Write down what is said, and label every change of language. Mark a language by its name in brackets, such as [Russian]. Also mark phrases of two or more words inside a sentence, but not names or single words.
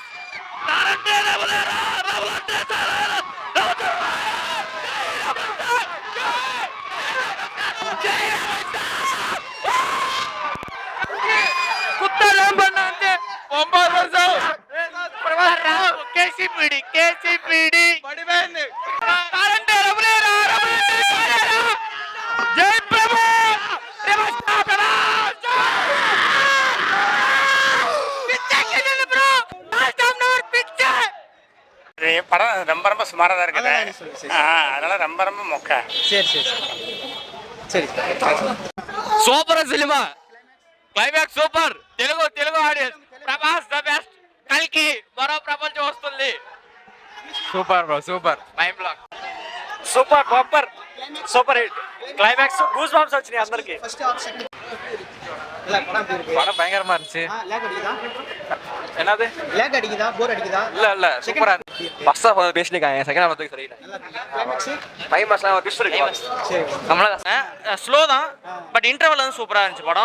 [Tamil] தாரண்டே ரவலரா ரவலண்டே சாரா குத்தலாம் பண்ணாதே 9 வருஷம் பிரபாஸ் கேசிபிடி வடிவேலு தாரண்டே ரவலரா ரவலண்டே சாரா ஜெய் பிரபாஸ். படம் ரொம்ப ரொம்ப சுமாராக தான் இருக்குது. அதனால ரொம்ப ரொம்ப மொக்க. சரி [Telugu] సూపర్ సినిమా. క్లైమాక్స్ సూపర్. తెలుగు ఆడియన్స్ ప్రభాస్ [English] the best. [Telugu] కల్కి మరో ప్రపంచం వస్తుంది. [English] super bro, [Telugu] సూపర్. [English] mind block. super super hit. [Telugu] క్లైమాక్స్ [English] goose bumps [Telugu] వచ్చినాయి అందరికి. [English] first half second [Tamil] படம் பயங்கரமா இருந்துச்சு. லேக் அடிக்குதா? என்னது லேக் அடிக்குதா? போர் அடிக்குதா? இல்ல சூப்பரா இருந்துச்சு. [English] first half [Tamil] பேசிட்டாங்க, [English] second half [Tamil] வந்து சரியில்லை. கிளைமேக்ஸ் டைம் மாஸ்லாம் ட்விஸ்ட் இருக்கு. சரி ஸ்லோ தான், [English] but interval [Tamil] வந்து சூப்பராக இருந்துச்சு படம்.